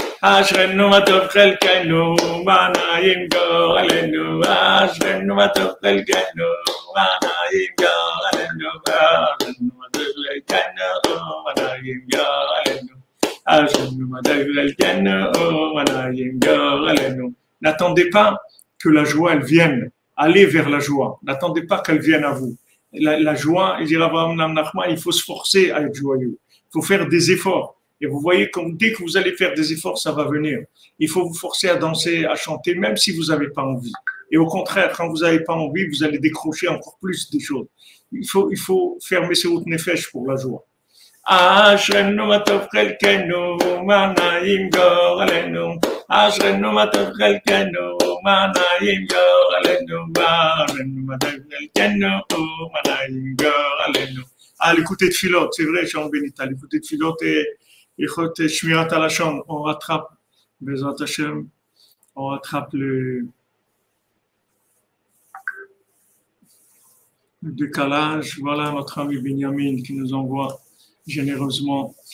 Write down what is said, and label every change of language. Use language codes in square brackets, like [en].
[he] אשרנו מה טוב חלקנו, מה נעים גורלנו, אשרנו מה טוב חלקנו, מה נעים גורלנו, אשרנו מה טוב חלקנו, מה נעים גורלנו, אשרנו מה טוב חלקנו, מה נעים גורלנו. [fr] N'attendez pas que la joie elle vienne, allez vers la joie, n'attendez pas qu'elle vienne à vous. La joie, il dit Abraham Nachman, il faut se forcer à être joyeux, il faut faire des efforts. Et vous voyez comme dès que vous allez faire des efforts, ça va venir. Il faut vous forcer à danser, à chanter, même si vous n'avez pas envie. Et au contraire, quand vous n'avez pas envie, vous allez décrocher encore plus des choses. Il faut faire Messirut Nefesh pour la joie. [he] אשרנו מה טוב חלקנו, מה נעים גורלנו. אשרנו מה טוב חלקנו, מה נעים גורלנו. אשרנו מה טוב חלקנו, מה נעים גורלנו. [fr] l'écouter de filote, c'est vrai, Jean Benita, l'écouter de filote et écoute, Shmirat Alashon, on rattrape, Bezrat Hashem, on rattrape le décalage. Voilà notre ami Benjamin qui nous envoie généreusement.